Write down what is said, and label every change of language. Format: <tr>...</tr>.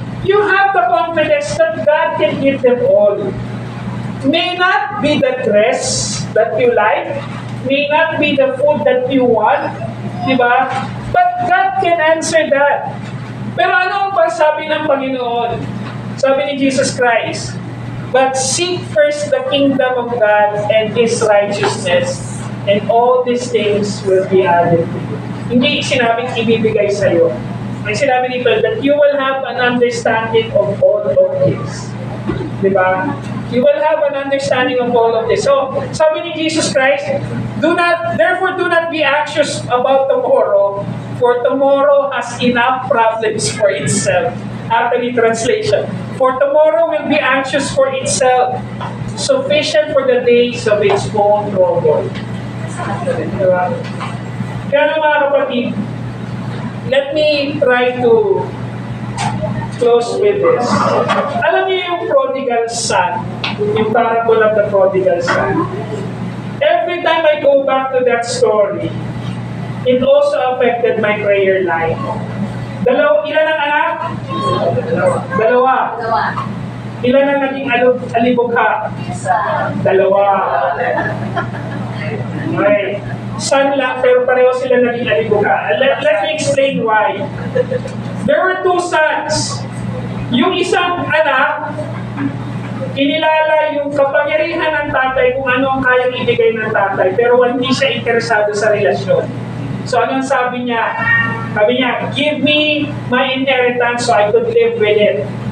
<en>You have the confidence that God can give them all. May not be the dress that you like, may not be the food that you want,</en> <tl>di ba?</tl> <en>But God can answer that.</en> <tl>Pero ano ang pasabi ng Panginoon? Sabi ni</tl> <en>Jesus Christ, but seek first the kingdom of God and His righteousness, and all these things will be added to you.</en> <tl>Hindi sinabing ibibigay sa iyo. Ang sinabi nito,</tl> <en>that you will have an understanding of all of this.</en> <tl>Di ba?</tl> <en>You will have an understanding of all of this. So,</en> <tl>sabi ni</tl> <en>Jesus Christ, therefore do not be anxious about tomorrow, for tomorrow has enough problems for itself. Actually, translation. For tomorrow will be anxious for itself, sufficient for the days of its own trouble.</en> <tl>Diba? Kaya nga mga kapatid,</tl> <en>let me try to close with this.</en> <tl>Alam niyo yung prodigal son, yung</tl> <en>parable of the prodigal son. Every time I go back to that story, it also affected my prayer life.</en> <tl>Ilan ang anak? Dalawa. Ilan ang naging alibugha? Dalawa. Okay.</tl> <en>Son</en> <tl>lang, pero pareho sila naging alibugha.</tl> <en>Let me explain why. There were two sons.</en> <tl>Yung isang anak, kinilala yung kapangyarihan ng tatay kung ano ang kayang ibigay ng tatay, pero hindi siya interesado sa relasyon. So anong sabi niya? Sabi niya,</tl> <en>give me my inheritance so I could live with it.</en>